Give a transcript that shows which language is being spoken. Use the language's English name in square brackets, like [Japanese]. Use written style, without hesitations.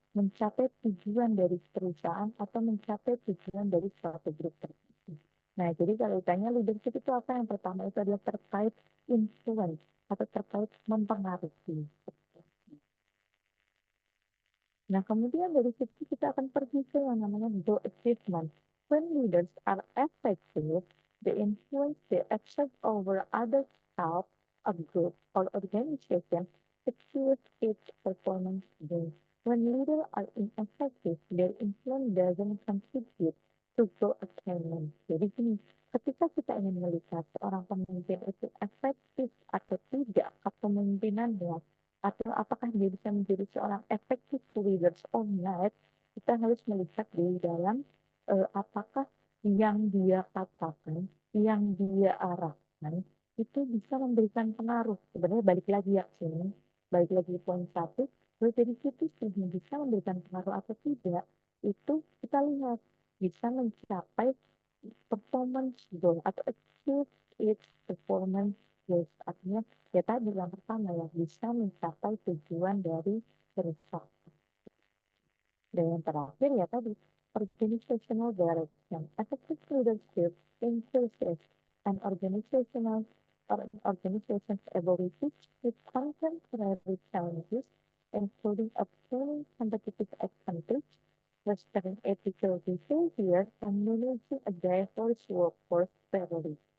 [Indonesian] Mencapai tujuan dari perusahaan atau mencapai tujuan dari suatu grup tertentu. Nah, jadi kalau ditanya leadership itu apa? Yang pertama itu adalah terkait influence atau terkait mempengaruhi. Nah, kemudian dari situ kita akan pergi ke yang namanya goal achievement. [English] When leaders are effective, the influence they exert over other staff, a group, or organization achieves its performance goals. When leaders are ineffective, their influence doesn't contribute to goal attainment. [Indonesian] Jadi gini, ketika kita ingin melihat seorang pemimpin itu efektif atau tidak kepemimpinannya, atau apakah dia bisa menjadi seorang [English] effective leaders or not, [Indonesian] kita harus melihat di dalam apakah yang dia katakan, yang dia arahkan, itu bisa memberikan pengaruh. Sebenarnya balik lagi ya sini, balik lagi poin 1, dari situ sih bisa memberikan pengaruh atau tidak, itu kita lihat bisa mencapai performance goal atau [English] achieve its performance goals. [Indonesian] Artinya ya tadi yang pertama ya bisa mencapai tujuan dari perusahaan. Dan yang terakhir ya tadi organizational direction. [English] Effective leadership increases an organization's ability to contemporary challenges, including obtaining competitive advantage, fostering ethical behavior, and managing a diverse workforce fairly.